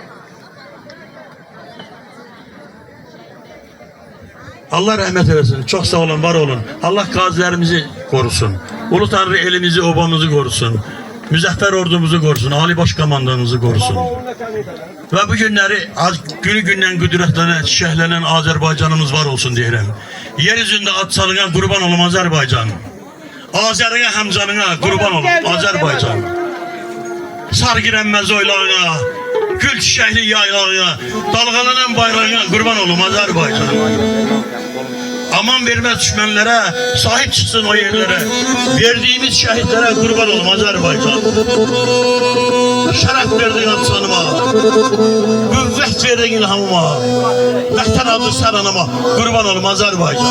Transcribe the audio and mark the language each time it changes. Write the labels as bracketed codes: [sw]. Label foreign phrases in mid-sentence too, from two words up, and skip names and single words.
[tr] Allah rahmet eylesin. Çok sağ olun, var olun. Allah gazilerimizi korusun. Ulu Tanrı elimizi, obamızı korusun. Müzəffər ordumuzu korusun. Ali Başkomandanımızı korusun. [az] Ve bu günleri günü gündən qüdrətlənən, çiçəklənən Azərbaycanımız var olsun deyirəm. Yeryüzündə ad salına qurban olum Azərbaycan. Azərine həmcanına qurban olum Azərbaycan. Sargirənməz oylarına, gül çiçəkli yaylarına, dalğalanan bayrağına qurban olum Azərbaycan. [tr] Aman vermez düşmanlara, sahip çıksın o yerlere. Verdiğimiz şehitlere kurban olun Azerbaycan. Şeref verdin atsanıma, kuvvet verdin ilhamıma, vətən adı səranıma, kurban olun Azerbaycan.